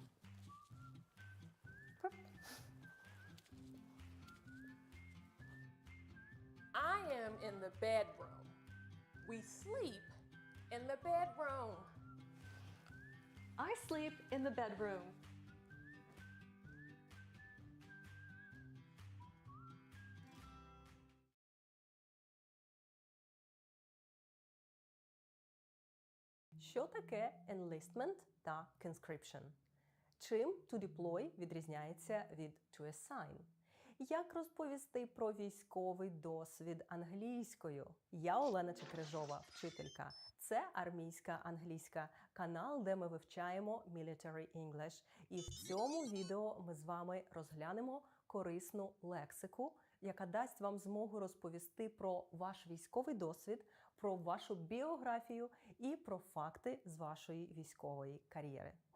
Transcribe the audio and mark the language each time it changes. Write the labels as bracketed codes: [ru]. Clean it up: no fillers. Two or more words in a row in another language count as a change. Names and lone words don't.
[en] I am in the bedroom. We sleep in the bedroom. I sleep in the bedroom. [uk] Що таке enlistment та conscription? Чим [en] to deploy [uk] відрізняється від [en] to assign? [uk] Як розповісти про військовий досвід англійською? Я Олена Чекрижова, вчителька. Це армійська англійська, канал, де ми вивчаємо [en] Military English. [uk] І в цьому відео ми з вами розглянемо корисну лексику, яка дасть вам змогу розповісти про ваш військовий досвід, про вашу біографію і про факти з вашої військової кар'єри.